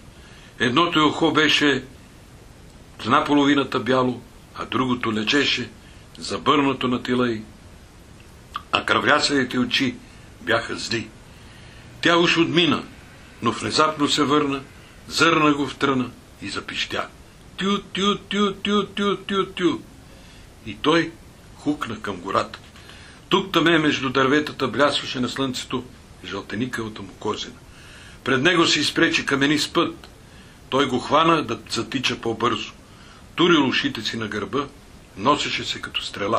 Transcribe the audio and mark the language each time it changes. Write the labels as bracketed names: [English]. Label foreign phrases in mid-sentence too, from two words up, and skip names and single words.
[Bulgarian] Едното й ухо беше наполовината бяло, а другото лечеше, забърнато на тила й, а кръврясалите очи бяха зли. Тя уж отмина, но внезапно се върна, зърна го в тръна и запищя. Тю, тю, тю, тю, тю, тю, тю. И той хукна към гората. Тук-таме между дърветата блясваше на слънцето жълтеникавата му козина. Пред него се изпречи каменист път. Той го хвана да затича по-бързо. Турил ушите си на гърба, носеше се като стрела.